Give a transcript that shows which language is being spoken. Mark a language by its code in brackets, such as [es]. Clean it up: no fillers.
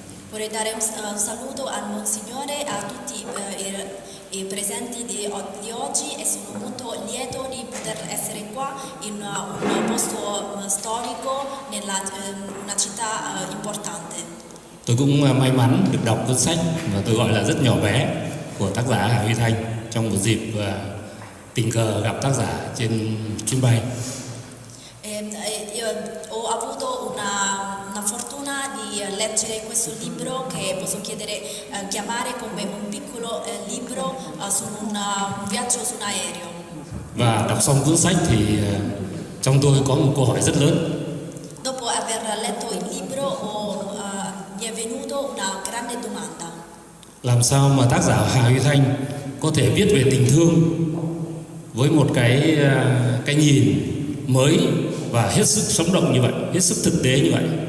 [it] Vorrei dare un saluto al Monsignore e a tutti i presenti di oggi, e sono molto lieto di poter essere qua in un posto storico, nella una città importante. [vi] Tôi cũng may mắn được đọc cuốn sách mà tôi gọi là Rất nhỏ bé của tác giả Hà Huy Thanh trong một dịp tình cờ gặp tác giả trên chuyến bay. [it] Io ho avuto una fortuna di leggere questo libro che posso chiamare come un piccolo libro su un viaggio su un aereo. [vi] Và đọc xong cuốn sách thì trong tôi có một câu hỏi rất lớn. [it] Dopo aver letto il libro mi è venuto una grande domanda. [vi] Làm sao mà tác giả Hà Huy Thanh có thể viết về tình thương với một cái nhìn mới và hết sức sống động như vậy, hết sức thực tế như vậy?